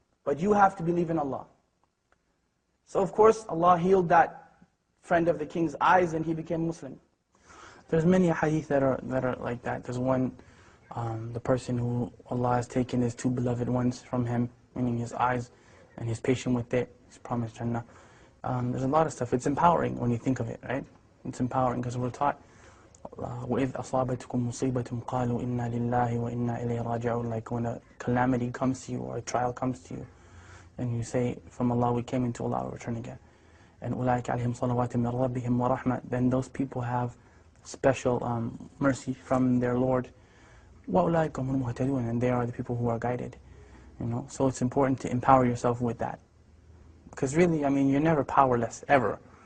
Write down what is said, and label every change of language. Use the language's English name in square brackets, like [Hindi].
[English] But you have to believe in Allah. So of course, Allah healed that friend of the king's eyes and he became Muslim. There's many hadith that are like that. There's one, the person who Allah has taken his two beloved ones from him, meaning his eyes, and he's patient with it, he's promised Jannah. There's a lot of stuff. It's empowering when you think of it, right? It's empowering because we're taught, [Arabic] وَإِذْ أَصَابَتْكُمْ مُصِيبَةٌ قَالُوا إِنَّا لِلَّهِ وَإِنَّا إِلَيْهِ رَاجِعُونَ. [English] Like when a calamity comes to you or a trial comes to you, and you say, from Allah we came, into Allah we return again. And [Arabic] أُولَٰئِكَ عَلَيْهِمْ صَلَوَاتٍ مِّن رَبِّهِمْ وَرَحْمَةٍ. [English] Then those people have special mercy from their Lord. [Arabic] وَأُولَٰئِكَ هُمُ الْمُهْتَدُونَ. [English] And they are the people who are guided. You know, so it's important to empower yourself with that. Because really, I mean, you're never powerless, ever.